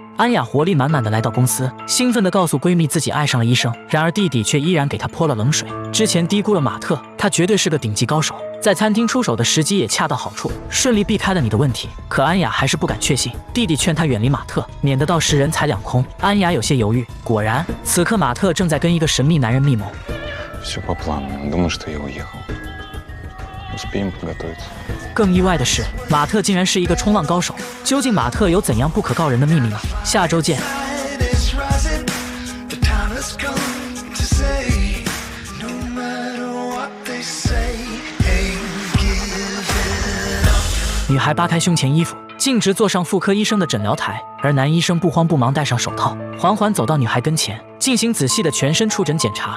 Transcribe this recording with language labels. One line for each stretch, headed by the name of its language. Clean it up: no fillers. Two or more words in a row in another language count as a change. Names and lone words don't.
Chinese: 安雅活力满满的来到公司，兴奋地告诉闺蜜自己爱上了医生，然而弟弟却依然给她泼了冷水。之前低估了马特，他绝对是个顶级高手，在餐厅出手的时机也恰到好处，顺利避开了你的问题。可安雅还是不敢确信，弟弟劝她远离马特，免得到时人财两空。安雅有些犹豫。果然，此刻马特正在跟一个神秘男人密谋。
Russian: Все по плану. Он думает, что я уехал. Успеем подготовиться.
Chinese: 更意外的是，马特竟然是一个冲浪高手。究竟马特有怎样不可告人的秘密呢？下周见。女孩扒开胸前衣服，径直坐上妇科医生的诊疗台，而男医生不慌不忙戴上手套，缓缓走到女孩跟前，进行仔细的全身触诊检查。